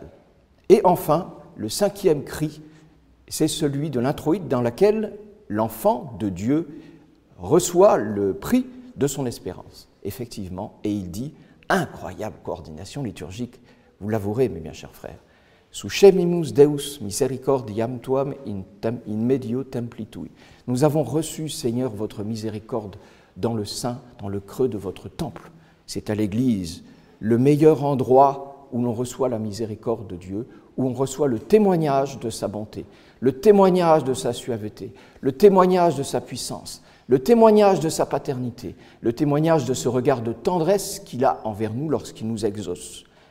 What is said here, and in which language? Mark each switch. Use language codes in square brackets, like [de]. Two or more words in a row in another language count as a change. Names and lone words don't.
[fr] Et enfin, le cinquième cri, c'est celui de l'introïte dans laquelle l'enfant de Dieu reçoit le prix de son espérance. Effectivement, et il dit, incroyable coordination liturgique, vous l'avouerez, mes bien chers frères, [la] Sucemimus Deus misericordiam tuam in medio templi tui. [fr] Nous avons reçu, Seigneur, votre miséricorde dans le sein, dans le creux de votre temple. C'est à l'Église, le meilleur endroit où l'on reçoit la miséricorde de Dieu, où on reçoit le témoignage de sa bonté, le témoignage de sa suaveté, le témoignage de sa puissance, le témoignage de sa paternité, le témoignage de ce regard de tendresse qu'il a envers nous lorsqu'il nous exauce.